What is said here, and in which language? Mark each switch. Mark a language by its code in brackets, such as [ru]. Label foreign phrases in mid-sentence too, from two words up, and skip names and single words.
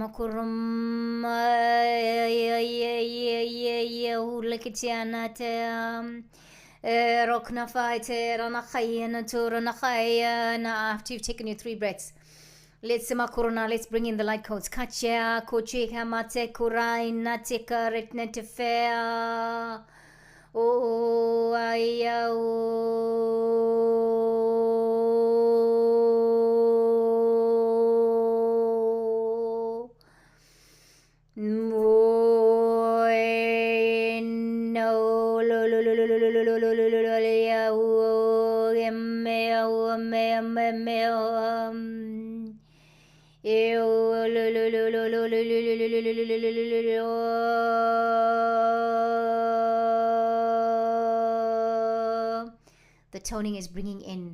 [en] After you've taken your 3 breaths, let's bring in the light codes. Kacha, koche, kamate, kurai, nate, karet, nete, fea. Oh, aya, oh. No, lo, lo, lo, lo, lo, lo, lo, lo, lo, lo, lo, lo, ya, oh, me, oh, me, the toning is bringing in.